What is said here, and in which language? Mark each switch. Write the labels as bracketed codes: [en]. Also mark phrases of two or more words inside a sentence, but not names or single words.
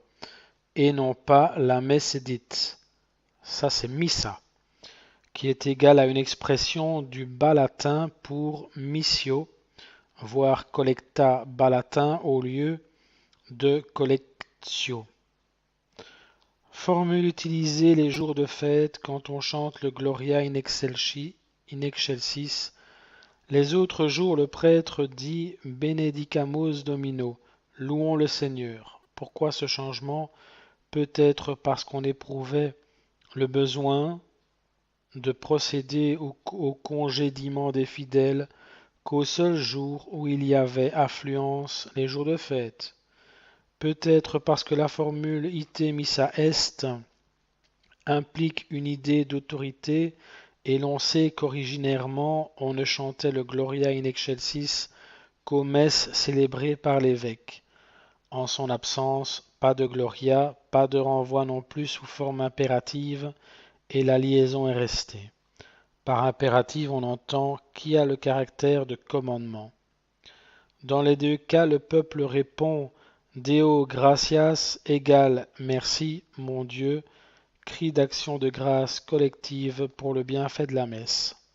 [fr] Et non pas la messe est dite. Ça c'est missa, qui est égal à une expression du bas latin pour missio, voire collecta bas latin au lieu de collectio. Formule utilisée les jours de fête quand on chante le Gloria in excelsis. Les autres jours, le prêtre dit [la] Benedicamus Domino, [fr] louons le Seigneur. Pourquoi ce changement? Peut-être parce qu'on éprouvait le besoin de procéder au congédiement des fidèles qu'au seul jour où il y avait affluence, les jours de fête. Peut-être parce que la formule [la] ite missa est [fr] implique une idée d'autorité et l'on sait qu'originairement on ne chantait le Gloria in excelsis qu'aux messes célébrées par l'évêque. En son absence, pas de Gloria, pas de renvoi non plus sous forme impérative, et la liaison est restée. Par impérative, on entend qui a le caractère de commandement. Dans les deux cas, le peuple répond [la] Deo gratias [fr] égale merci, mon Dieu, cri d'action de grâce collective pour le bienfait de la messe.